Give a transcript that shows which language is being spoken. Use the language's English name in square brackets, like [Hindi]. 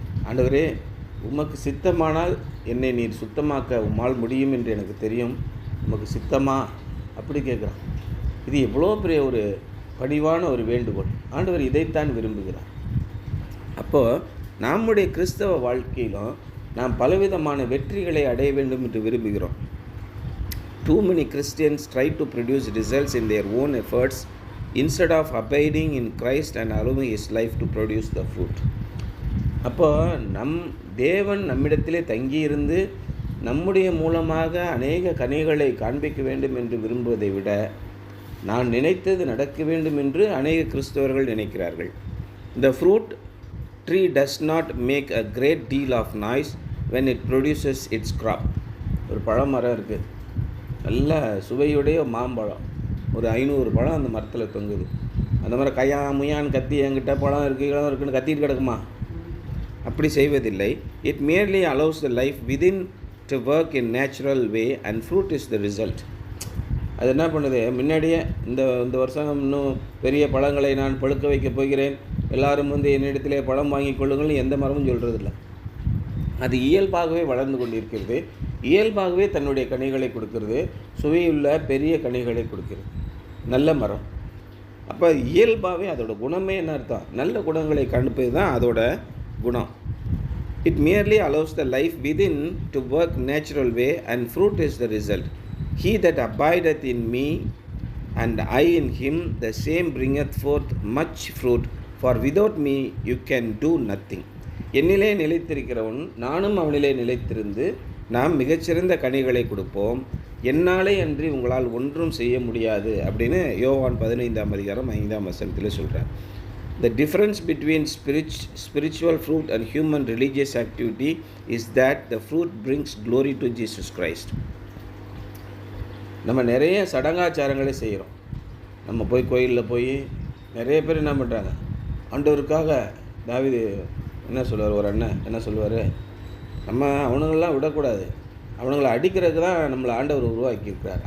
[Tamil] ஆண்டவரே உமக்கு சித்தமானால் என்னை நீர் சுத்தமாக்க உம்மால் முடியும் என்று எனக்கு தெரியும், உமக்கு சித்தமா அப்படி கேட்குறான். இது எவ்வளோ பெரிய ஒரு பணிவான ஒரு வேண்டுகோள். ஆண்டவர் இதைத்தான் விரும்புகிறார். அப்போது நம்முடைய கிறிஸ்தவ வாழ்க்கையிலும் நாம் பலவிதமான வெற்றிகளை அடைய வேண்டும் என்று விரும்புகிறோம். [English] Too many Christians try to produce results in their own efforts instead of abiding in Christ and allowing His life to produce the fruit. [Tamil] அப்போ தேவன் நம்மிடத்திலே தங்கியிருந்து நம்முடைய மூலமாக அநேக கனிகளை காண்பிக்க வேண்டும் என்று விரும்புவதை விட, நான் நினைத்தது நடக்க வேண்டும் என்று அநேக கிறிஸ்தவர்கள் நினைக்கிறார்கள். [English] The fruit tree does not make a great deal of noise when it produces its crop. [Tamil] ஒரு பழமரம் இருக்குது, நல்ல சுவையுடைய மாம்பழம், ஒரு 500 பழம் அந்த மரத்தில் தொங்குது. அந்த மாதிரி கையா முயான்னு கத்தி என்கிட்ட பழம் இருக்குது இடம் இருக்குன்னு கத்திட்டு கிடக்குமா? அப்படி செய்வதில்லை. [English] It merely allows the life within to work in natural way and fruit is the result. [Tamil] அது என்ன பண்ணுது, முன்னாடியே இந்த வருஷம் இன்னும் பெரிய பழங்களை நான் பழுக்க வைக்கப் போகிறேன், எல்லாரும் வந்து என்னிடத்திலே பழம் வாங்கி கொள்ளுங்கள் எந்த மரமும் சொல்கிறதில்ல. அது இயல்பாகவே வளர்ந்து கொண்டிருக்கிறது, இயல்பாகவே தன்னுடைய கனிகளை கொடுக்கிறது, சுவையுள்ள பெரிய கனிகளை கொடுக்கிறது, நல்ல மரம். அப்போ இயல்பாகவே அதோட குணமே என்ன அர்த்தம், நல்ல குணங்களை கண்டுப்பது தான் அதோட குணம். [English] It merely allows the life within to work natural way and fruit is the result. He that abideth in me and I in him, the same bringeth forth much fruit, for without me you can do nothing. [Tamil] என்னிலே நிலைத்திருக்கிறவன் நானும் அவனிலே நிலைத்திருந்து நாம் மிகச்சிறந்த கனிகளை கொடுப்போம், என்னாலே அன்றி உங்களால் ஒன்றும் செய்ய முடியாது அப்படின்னு யோவான் 15:5 சொல்கிறார். [English] The difference between spiritual fruit and human religious activity is that the fruit brings glory to Jesus Christ. [Tamil] நம்ம நிறைய சடங்காச்சாரங்களை செய்கிறோம். நம்ம போய் கோயிலில் போய் நிறைய பேர் என்ன பண்ணுறாங்க, ஆண்டவருக்காக தாவீது என்ன சொல்லுவார், ஒரு அண்ணன் என்ன சொல்லுவார், நம்ம அவனுங்களெலாம் விடக்கூடாது, அவனுங்களை அடிக்கிறதுக்கு தான் நம்மளை ஆண்டவர் உருவாக்கியிருக்கிறார்.